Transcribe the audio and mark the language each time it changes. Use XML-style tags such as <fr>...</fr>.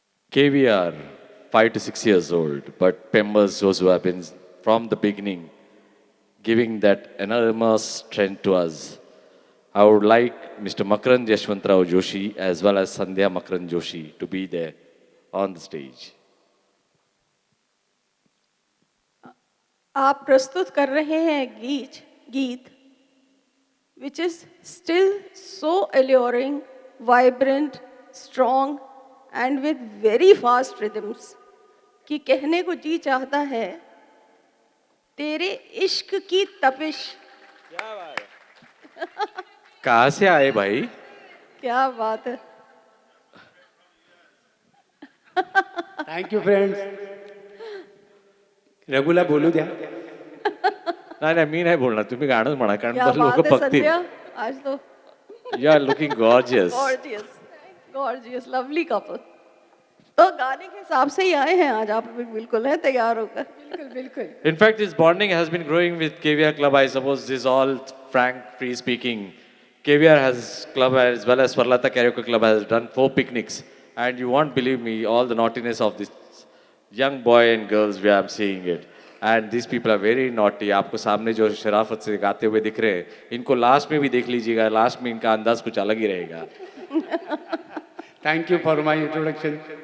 <en>KVR, 5 to 6 years old, but members, those who have been from the beginning, giving that enormous strength to us. I would like Mr. Makarand Yashwantrao Joshi as well as Sandhya Makarand Joshi to be there on the stage.</en> <hi>आप प्रस्तुत कर रहे हैं गीत</hi> <en>which is still so alluring, vibrant, strong and with very fast rhythms</en> <hi>कि कहने को जी चाहता है तेरे इश्क की तपिश। कहाँ से आए भाई? क्या बात है।</hi> <en>Thank you friends.</en> <mr>रघुला बोलू द्या. नाही मी नाही बोलणार, तुम्ही गाणंच म्हणा कारण</mr> <hi>क्या</hi> <mr>लोक</mr> <hi>बात है</hi> <mr>बघतील.</mr> <hi>संध्या, आज तो</hi> <en>You are looking gorgeous. gorgeous, lovely couple.</en> <hi>तो गाने के हिसाब से ही आए हैं आज आप बिल्कुल है तैयार होकर। बिल्कुल।</hi> <en>In fact, this bonding has been growing with KVR Club. I suppose this is all frank, free speaking. KVR has club as well as Swarlata Karaoke Club has done 4 picnics. And you won't believe me, all the naughtiness of this young boy and girls, where I'm seeing it. And these people are very naughty.</en> <hi>आपको सामने जो शराफत से गाते हुए दिख रहे हैं, इनको लास्ट में भी देख लीजिएगा, लास्ट में इनका अंदाज कुछ अलग ही रहेगा.</hi> <en>Thank you for my introduction.</en>